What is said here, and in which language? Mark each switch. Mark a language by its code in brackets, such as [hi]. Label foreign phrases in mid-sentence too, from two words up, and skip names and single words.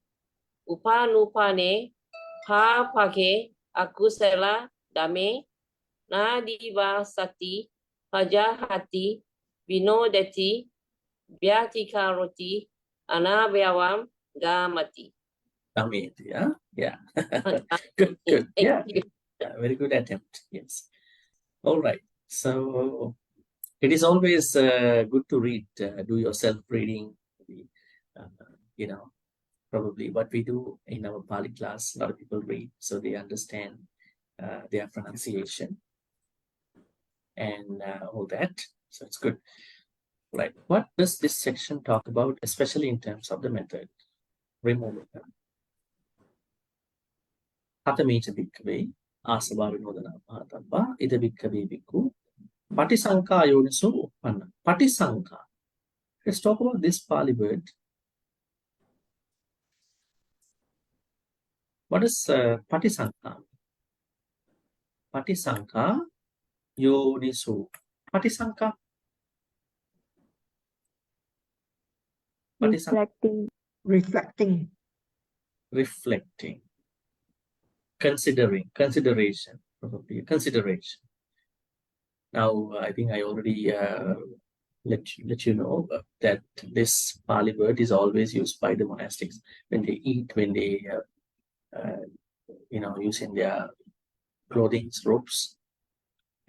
[pi] Upanupane pāpake akusala dame nadivasati pajahati vinodati vyati karoti anabhavam gamati. Gameti, [en] yeah. Good. Yeah. Very good attempt. Yes. All right. So it is always good to read, do your self-reading. Probably what we do in our Pali class, a lot of people read so they understand their pronunciation and all that. So it's good. Right. What does this section talk about, especially in terms of the method? Removing them. [pi] Katamecha bhikkhave āsavā vinodana pahatappa ida bhikkhave bhikkhu patisankāyoniso uppanam. Patisankha. [en] Let's talk about this Pali word. What is patisankha? [pi] Patisankha yoniso. Patisankha. [en] Reflecting. Consideration, probably consideration. Now, I think I already let you know that this Pali word is always used by the monastics when they eat, when they using their clothing, robes.